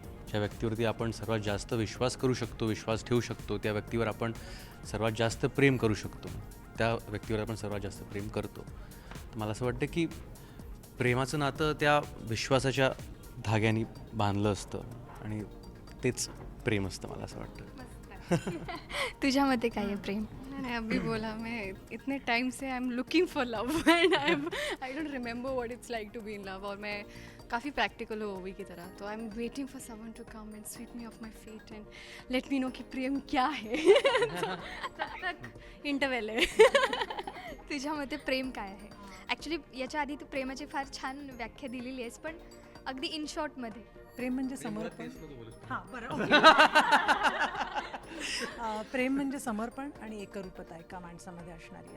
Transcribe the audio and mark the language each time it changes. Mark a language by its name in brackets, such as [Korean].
[Marathi] ज्या व्यक्तीवरती आपण सर्वात जास्त विश्वास करू शकतो, विश्वास ठेवू शकतो, त्या व्यक्तीवर आपण सर्वात जास्त प्रेम करू शकतो, त्या व्यक्तीवर आपण सर्वात जास्त प्रेम करतो. तर मला असं वाटतं की प्रेमाचं नातं त्या विश्वासाच्या धाग्याने बांधलं असतं आणि तेच प्रेम असतं, मला असं वाटतं. तुझ्या मते काय आहे प्रेम? [Hindi] मैंने अभी बोला, मैं इतने टाइम से [English] I am looking for love and I don't remember what it's like to be in love. [Hindi] और मैं काफ़ी प्रैक्टिकल हूँ ओवी की तरह, तो [English] I am waiting for someone to come and sweep me off my feet and let me know [Hindi] कि प्रेम क्या है. तब तक इंटरवेल है. [Marathi] तुझ्या मते प्रेम काय आहे? ॲक्च्युली याच्या आधी तू प्रेमाची फार छान व्याख्या दिलेली आहेस, पण अगदी इन शॉर्टमध्ये. प्रेम म्हणजे समर्पण. हां बरं. प्रेम म्हणजे समर्पण आणि एकरूपता एका माणसामध्ये असणारी.